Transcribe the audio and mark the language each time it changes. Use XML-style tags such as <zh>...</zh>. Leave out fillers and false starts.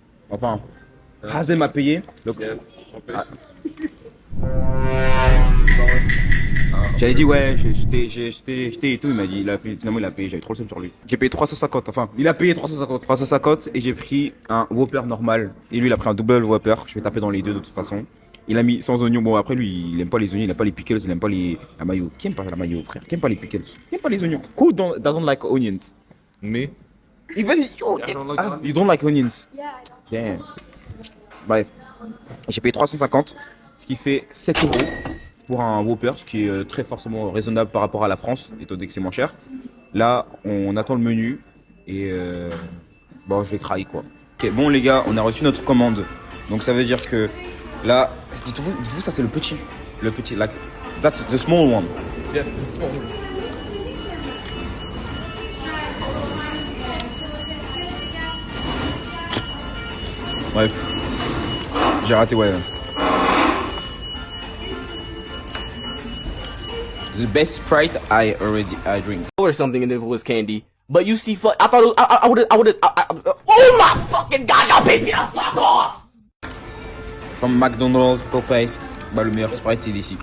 <fr>Enfin, Hazem a payé. Donc, j'avais dit ouais, j'étais et tout, il m'a dit, finalement il a payé, j'avais trop le seum sur lui. J'ai payé 350, enfin il a payé 350 et j'ai pris un Whopper normal. Et lui il a pris un double Whopper, je vais taper dans les deux de toute façon. Il a mis sans oignons, bon après lui il aime pas les oignons, il aime pas les pickles, il aime pas la mayo. Qui aime pas la mayo frère? Qui aime pas les pickles? Qui aime pas les oignons?</fr> <en>Who doesn't like onions? Me? Even you, you don't like onions? Damn.</en> <fr>Bref, j'ai payé 350, ce qui fait 7 € pour un Whopper, ce qui est très forcément raisonnable par rapport à la France, étant donné que c'est moins cher. Là, on attend le menu et bon, je vais craquer quoi. Ok, bon les gars, on a reçu notre commande. Donc ça veut dire que là, dites-vous ça c'est le petit,</fr> <en>like that's the small one.</en> <fr>Yeah, the small one. Bref, j'ai raté ouais.</fr> <en>The best Sprite I drink. Or something, and if it was candy. But you see, I thought it was, I would've. Oh my fucking god, y'all pissed me the fuck off!</en> <fr>From McDonald's, Popeyes, bah le meilleur Sprite il est ici.</fr>